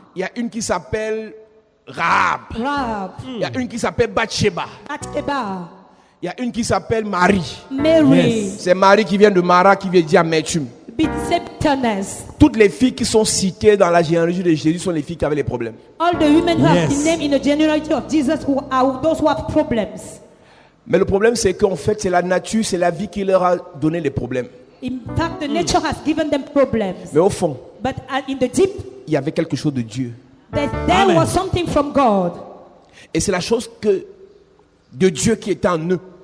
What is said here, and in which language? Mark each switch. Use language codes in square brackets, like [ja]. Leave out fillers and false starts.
[fr] Il y a une qui s'appelle Rahab. [en] Rahab, [fr] Il y a une qui s'appelle Bathsheba. [en] Bathsheba, [fr] Il y a une qui s'appelle Marie. [en] Mary, [fr] C'est Marie qui vient de Mara qui vient dire Amertume. [en] bitterness. [fr] Toutes les filles qui sont citées dans la généalogie de Jésus sont les filles qui avaient les problèmes. [en] All the women who have Yes. been named in the genealogy of Jesus who are those who have problems. [fr] Mais le problème, c'est qu'en fait, c'est la nature, c'est la vie qui leur a donné les problèmes. [en] In fact, the nature has given them problems. [fr] Mais au fond, [en] But in the deep, [fr] il y avait quelque chose de Dieu. [en] there Amen. was something from God. [fr] Et c'est la chose de Dieu qui était en eux,